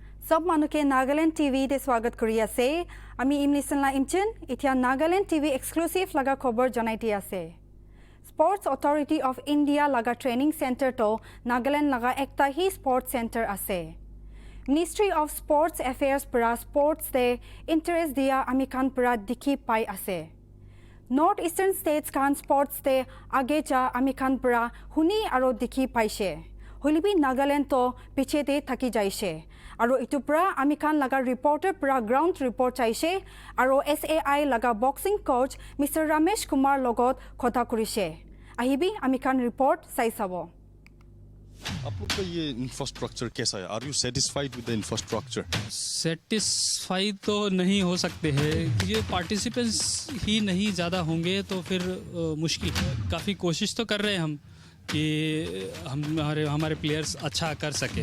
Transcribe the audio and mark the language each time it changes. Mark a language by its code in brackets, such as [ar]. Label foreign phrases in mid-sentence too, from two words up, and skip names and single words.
[nag] সব মানুষকে নাগালেণ্ড টিভিতে স্বাগত কৰি আছে। আমি ইমলিছনলা ইমচন এতিয়া নাগালেণ্ড টিভি এক্সক্লুসিভ লগা খবৰ জনাইতি আছে। স্পোর্টস অথরিটি অফ ইন্ডিয়া লগা [en] training centre [nag] তো নাগালেণ্ড লগা একটা হি [en] sports centre [nag] আছে। মিনিস্ট্রি অফ স্পোর্টস এফেয়ার্স পৰা স্পোর্টস দে ইন্টারেস্ট দিয়া আমি খান পৰা দেখি পাই আছে। [en] North Eastern states [nag] খান স্পোর্টস দে আগে যা আমি খান পৰা শুনি আৰু দেখি পাইছে। হলিবি নাগালেণ্ড তো পিছেতে থাকি যাইছে আৰু ইটোৰ পৰা আমি খান লগা ৰিপৰ্টাৰ পৰা [en] ground report [nag] চাইছে আৰু SAI লগা [en] boxing coach [nag] মিষ্টাৰ ৰমেশ কুমাৰ লগত কথা কৰিছে। আহিবি আমি খান ৰিপৰ্ট চাই চাব। [hi] आप लोग का ये इंफ्रास्ट्रक्चर कैसा है? [en] Are you satisfied with the infrastructure? [hi] सेटिस्फाई तो नहीं हो सकते हैं। ये पार्टिसिपेंट्स ही नहीं ज़्यादा होंगे तो फिर मुश्किल है। काफ़ी कोशिश तो कर रहे हैं हम कि हमारे प्लेयर्स अच्छा कर सके।